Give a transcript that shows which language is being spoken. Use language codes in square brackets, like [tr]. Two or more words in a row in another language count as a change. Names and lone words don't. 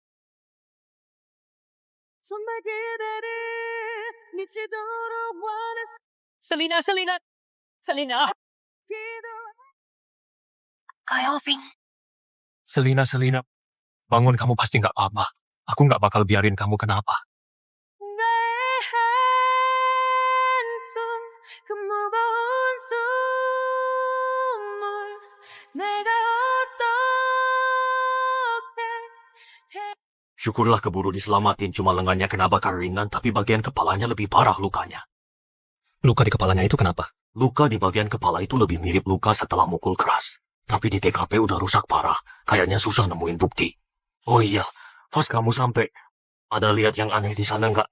[id] Selina, Selina! Selina! Kak Elvin. Selina, Selina. Bangun, kamu pasti gak apa-apa. Aku gak bakal biarin kamu kenapa. [ko] 그 무거운 숨을 내가 어떻게 [id] Syukurlah keburu diselamatin, cuma lengannya kena bakar ringan, tapi bagian kepalanya lebih parah lukanya. Luka di kepalanya itu kenapa? Luka di bagian kepala itu lebih mirip luka setelah mukul keras. Tapi di TKP udah rusak parah, kayaknya susah nemuin bukti. Oh iya, pas kamu sampai, ada lihat yang aneh di sana nggak?